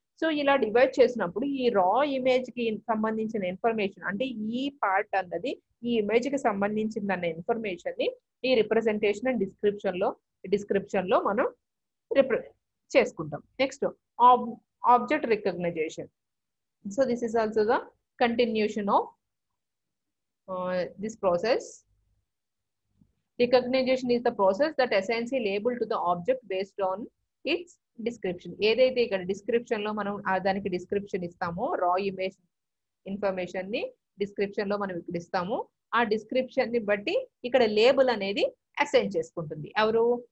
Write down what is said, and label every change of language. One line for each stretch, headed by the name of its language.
Telugu: So ఇలా divide చేసినప్పుడు ఈ రా ఇమేజ్ కి సంబంధించిన ఇన్ఫర్మేషన్ అంటే ఈ పార్ట్ అన్నది ఈ ఇమేజ్ కి సంబంధించిన ఇన్ఫర్మేషన్ ని ఈ రిప్రజెంటేషన్ అండ్ డిస్క్రిప్షన్ లో మనం చేసుకుంటాం.
English: Next object recognition. So this is also the continuation of this process. Recognition is the process that assigns a label to the object based on its description.
Telugu: ఏదైతే ఇక్కడ description లో మనం దానికి description ఇస్తామో, రా ఇమేజ్ ఇన్ఫర్మేషన్ ని description లో మనం ఇక్కడ ఇస్తాము. ఆ డిస్క్రిప్షన్ ని బట్టి ఇక్కడ లేబుల్ అనేది అసైన్ చేసుకుంటుంది. ఎవరు?